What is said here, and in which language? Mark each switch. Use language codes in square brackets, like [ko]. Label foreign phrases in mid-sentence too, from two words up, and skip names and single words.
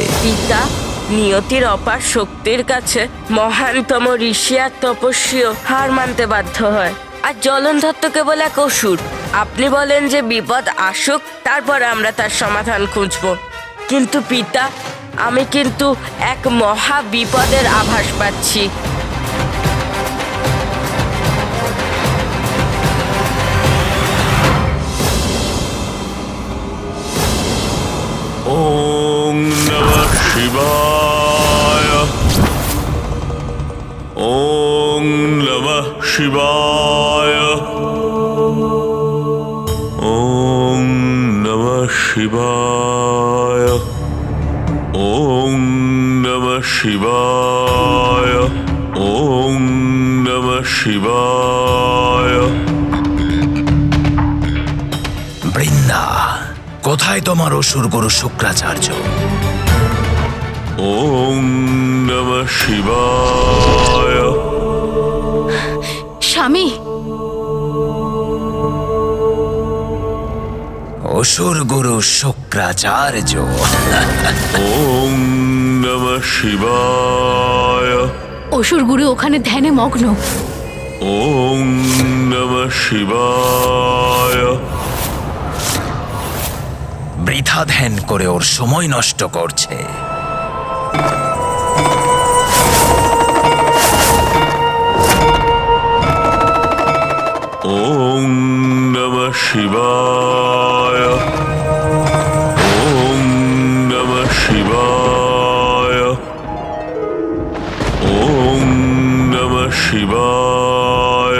[bn] পিতা, নিয়তির অপার শক্তির কাছে মহানতম ঋষি আর তপস্বীও হার মানতে বাধ্য হয়, আর জলন্ধর তো কেবল এক অসুর। আপনি বলেন যে বিপদ আসুক, তারপরে আমরা তার সমাধান খুঁজব, কিন্তু পিতা, আমি কিন্তু এক মহা বিপদের আভাস পাচ্ছি। [sa] ওং নমঃ শিবায়। ওং নমঃ শিবায়। ওং নমঃ শিবায়। ওং নমঃ শিবায়। ওং নমঃ শিবায়। [bn] বৃন্দা, কোথায় তোমার অসুর গুরু শুক্রাচার্য? [sa] ওং নমঃ শিবায়। [bn] স্বামী, অসুর গুরু শুক্রাচার্য। [sa] ওং নমঃ শিবায়। [bn] অসুর গুরু ওখানে ধ্যানে মগ্ন। [sa] ওং নমঃ শিবায়। [bn] বৃথা ধ্যান করে ওর সময় নষ্ট করছে। [sa] ওং নমঃ শিবায়। ওং নমঃ শিবায়। ওং নমঃ শিবায়।